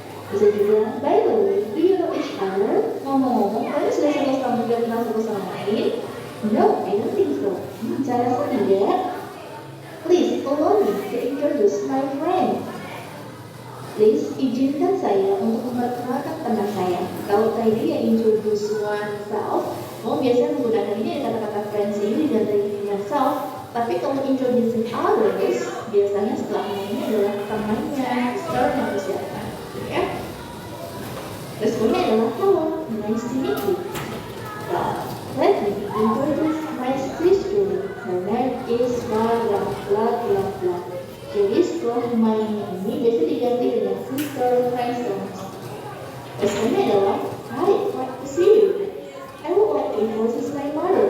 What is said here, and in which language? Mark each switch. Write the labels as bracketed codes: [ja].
[id] Bisa juga, [en] by the way, do you know each other? [id] Ngomong-ngomong, kalian sudah sama-sama kenal satu sama lain? [en] No, I don't think so. [id] Cara tidak. [en] Please allow me to introduce my friend. [id] Please izinkan saya untuk memperkenalkan teman saya. Kalau tadi yang introduce oneself, biasanya menggunakan ini kata-kata friends ini dan dari oneself. Tapi kalau introducing others, biasanya setelahnya ini adalah temannya, sister atau siapa, ya. Responnya adalah [en] hello, nice to meet you. Let me introduce my sister. Her name is blah blah blah blah blah. [id] Jadi setelah my name ini biasa diganti dengan sister, friends. Responnya adalah [en] hi, glad to see you. I would like to introduce my mother.